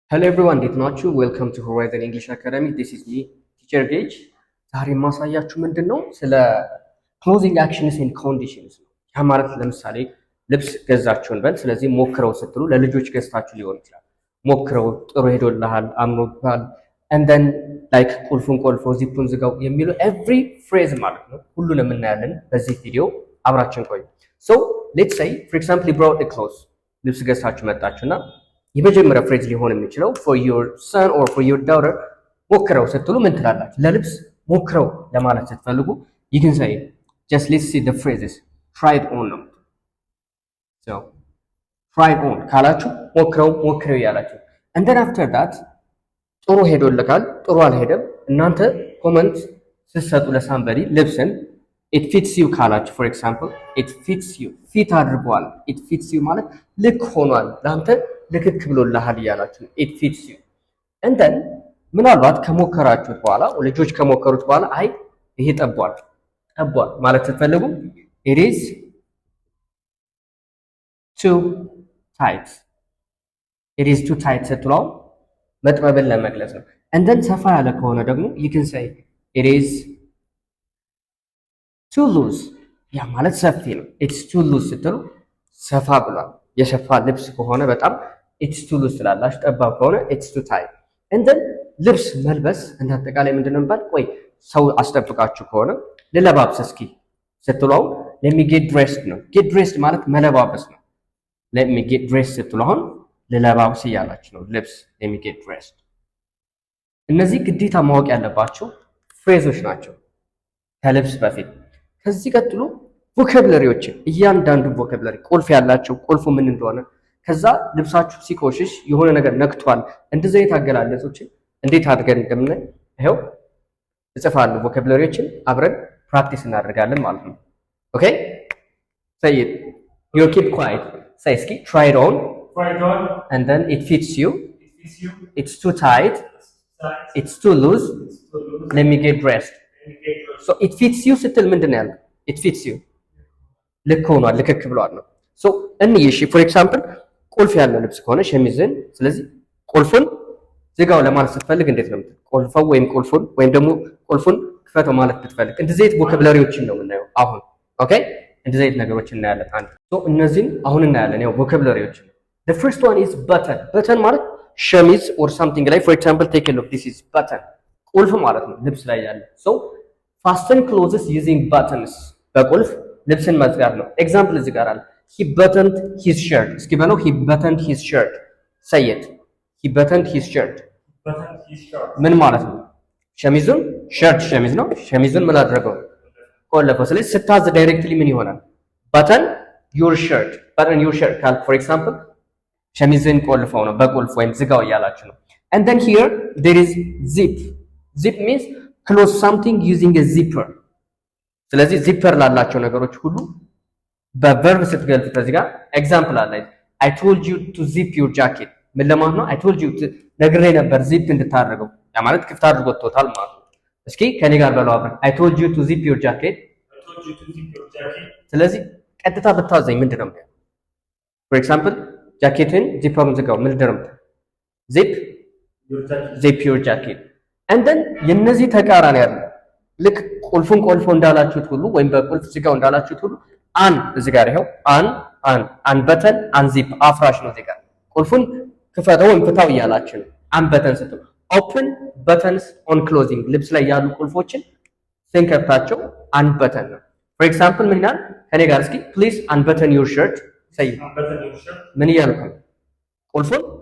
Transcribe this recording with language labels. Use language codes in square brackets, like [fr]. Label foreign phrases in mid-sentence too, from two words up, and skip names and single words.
[en] Hello everyone, [am] እንዴት ናችሁ? [en] welcome to Horizon English Academy። this is me teacher Gage። [am] ዛሬ የማሳያችሁ ምንድነው ስለ [en] clothing actions and conditions [am] ነው። ያ ማለት ለምሳሌ ልብስ ገዛችሁን በል። ስለዚህ ሞክረው ስትሉ ለልጆች ገዝታችሁ ሊሆን ይችላል። ሞክረው ጥሩ ሄዶልሃል፣ አምሮብሃል [en] and then like [am] ቁልፉን ቆልፎ ዚፑን ዝጋው የሚሉ [en] every phrase [am] ማለት ነው። ሁሉንም እናያለን በዚህ ቪዲዮ። አብራችን ቆዩ። [en] so let's say for example you brought a clothes [am] ልብስ ገዝታችሁ መጣችሁና የመጀመሪያ ፍሬዝ ሊሆን የሚችለው [en] for your son or for your daughter [am] ሞክረው ስትሉ ምን ትላላችሁ? ለልብስ ሞክረው ለማለት ስትፈልጉ [en] you can say just let's see the phrases try it on [am] ነው። [en] so try it on [am] ካላችሁ ሞክረው ያላችሁ [en] and then after that [am] ጥሩ ሄዶልካል፣ ጥሩ አልሄደም፣ እናንተ ኮመንት ስትሰጡ ለሳምበዲ ልብስን [en] it fits you [am] ካላችሁ [en] for example it fits you [am] ፊት አድርጓል [en] it fits you [am] ማለት ልክ ሆኗል ላንተ ልክክ ብሎልሃል ያላችሁ [en] it fits you and then [am] ምናልባት ከሞከራችሁት በኋላ ልጆች ከሞከሩት በኋላ አይ ይሄ ጠቧል ማለት ስትፈልጉ [en] it is too tight [am] ስትሉ መጥበብን ለመግለጽ ነው [en] and then [am] ሰፋ ያለ ከሆነ ደግሞ [en] you can say it is too loose [am] ያ ማለት ሰፊ ነው [en] it's too loose [am] ስትሉ ሰፋ ብሏል የሰፋ ልብስ ከሆነ በጣም [en] it's too loose [am] ስላላችሁ ጠባብ ከሆነ [en] it's too tight and then [am] ልብስ መልበስ እንዳጠቃላይ ምንድነው ባል ቆይ ሰው አስጠብቃችሁ ከሆነ ለለባብስ እስኪ ስትሉ [en] let me get dressed [am] ነው [en] get dressed [am] ማለት መለባበስ ነው [en] let me get dressed [am] ስትሉ ለለባብስ ያላችሁ ነው ልብስ [en] let me get dressed [am] እነዚህ ግዴታ ማወቅ ያለባችሁ ፍሬዞች ናቸው ከልብስ በፊት ከዚህ ቀጥሎ ቮካብለሪዎችን እያንዳንዱ ቮካብለሪ ቁልፍ ያላቸው ቁልፉ ምን እንደሆነ ከዛ ልብሳችሁ ሲቆሽሽ የሆነ ነገር ነክቷል እንደዚህ አይነት አገላለጾችን እንዴት አድርገን እንደምናይ ይሄው እጽፋለሁ ቮካብለሪዎችን አብረን ፕራክቲስ እናደርጋለን ማለት ነው [en] okay say it you keep quiet say [am] እስኪ [en] try it on and then it fits you it's too tight it's too loose let me get dressed so it fits you [am] ስትል ምንድነው ያለው [en] it fits you [am] ልክ ሆኗል ልክክ ብሏል ነው [en] ሶ [am] እሺ [en] for example [am] ቁልፍ ያለው ልብስ ከሆነ ሸሚዝን ስለዚህ ቁልፉን ዝጋው ለማለት ስትፈልግ እንዴት ነው ቁልፈው ወይም ቁልፉን ወይም ደግሞ ቁልፉን ክፈተው ማለት ብትፈልግ እንደዚህ አይነት ቮካብለሪዎችን ነው የምናየው አሁን ኦኬ እንደዚህ አይነት ነገሮችን እናያለን አንድ ሶ እነዚህን አሁን እናያለን ያው ቮካብለሪዎችን [en] the first one is button [am] ማለት ሸሚዝ [en] or something like for example take a look this is button [am] ቁልፍ ማለት ነው ልብስ ላይ ያለ [en] so fasten clothes using buttons [am] በቁልፍ ልብስን መዝጋት ነው ኤግዛምፕል እዚህ ጋር አለ [en] he buttoned his shirt [am] እስኪ በለው [en] he buttoned his shirt say it he buttoned his shirt [am] ምን ማለት ነው ሸሚዙን ሸሚዝ ነው ሸሚዙን ምን አደረገው ቆለፈው ስለዚህ ስታዝ ዳይሬክትሊ ምን ይሆናል [en] button your shirt [am] ካል [en] for example [am] ሸሚዝን ቆልፈው ነው በቁልፍ ወይም ዝጋው ያላችሁ ነው [en] and then here there is zip means close something using a zipper [am] ስለዚህ ዚፐር ላላቸው ነገሮች ሁሉ በቨርብ ስትገልጹ ከዚህ ጋር ኤግዛምፕል አለ [en] I told you to zip your jacket [am] ምን ለማለት ነው [en] I told you [am] ነግሬ ነበር ዚፕ እንድታደርገው ያ ማለት ክፍት አድርጎት ቶታል ማለት ነው እስኪ ከኔ ጋር በለው አብረን [en] I told you to zip your jacket [am] ስለዚህ ቀጥታ ብታዘኝ ምንድነው [en] for example [am] ጃኬትን ዚፐሩን ዝጋው ምንድነው [en] zip your jacket and then [am] የነዚህ ተቃራኒ አይደል ልክ ቁልፉን ቆልፎ እንዳላችሁት ሁሉ ወይም በቁልፍ ዝጋው እንዳላችሁት ሁሉ እዚህ ጋር ይሄው [en] un button unzip [am] አፍራሽ ነው እዚህ ጋር ቁልፉን ክፈተው ወይም ፍታው እያላችሁ ነው [en] un button [am] ስትሉ [en] open buttons on clothing [am] ልብስ ላይ ያሉ ቁልፎችን ስንከፍታቸው [en] un button [am] ነው [en] for example [am] ምን ይላል ከኔ ጋር እስኪ [en] please unbutton your shirt say [am] ምን እያልኩ ነው ቁልፉን